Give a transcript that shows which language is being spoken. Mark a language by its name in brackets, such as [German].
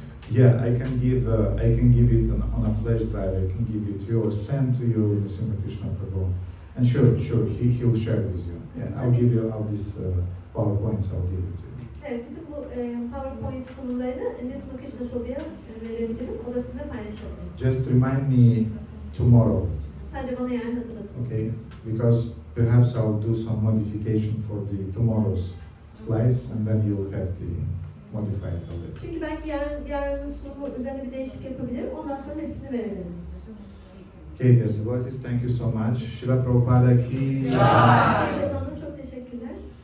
[English] Yeah, I can give it on a flash drive. I can give it to you or send to you, Mr. Krishna Prabhu. And sure, he'll share with you. Yeah, I'll give you all these PowerPoints. I'll give it to you. [Turkish] Evet, bütün bu PowerPoint sunumlarını Nesma Krishna Prabhu'ya verebilirim. O da sizinle paylaşabilirim. [English] Just remind me tomorrow, [Turkish] Sadece bana yarın hatırlatın. [English] okay? Because perhaps I'll do some modification for the tomorrow's slides, and then you'll have the modified already. [Turkish] Çünkü belki yarının sunumu üzerine bir değişiklik yapabilirim. Ondan sonra hepsini verebiliriz. [English] Okay, dear devotees, thank you so much. Srila Prabhupada ki [Turkish] Evet hanım, çok teşekkürler.